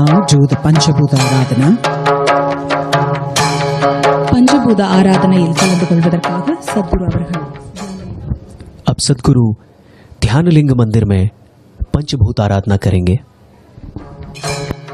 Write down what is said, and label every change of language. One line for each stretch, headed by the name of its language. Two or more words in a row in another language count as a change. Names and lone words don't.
English: do the Panchabhuta Aradhana.
Tamil: பஞ்சபூத ஆராதனையில் கலந்து கொள்வதற்காக சத்குரு அவர்கள்
Hindi: अब सदगुरु ध्यानलिंग मंदिर में पंचभूत आराधना करेंगे।